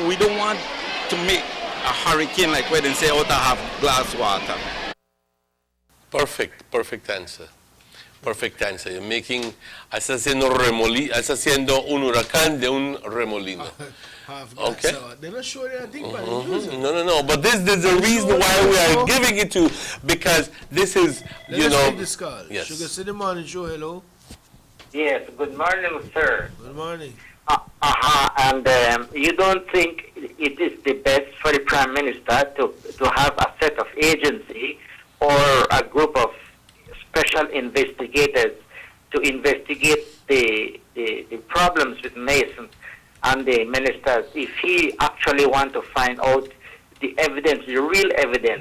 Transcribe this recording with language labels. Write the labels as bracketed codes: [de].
[en] We don't want to make a hurricane like where they say, "Oh, I have glass water." Perfect answer. Perfect answer. You're making, [es] estás haciendo un huracán de un remolino. [en] Okay. They're not sure anything about it. No. But this is the reason why we are giving it to, because this is, Let's take this call. Yes. Sugar City Morning Show, hello. Yes, good morning, sir. Good morning. And you don't think it is the best for the Prime Minister to have a set of agency or a group of special investigators to investigate the problems with Mason and the ministers if he actually want to find out the evidence, the real evidence?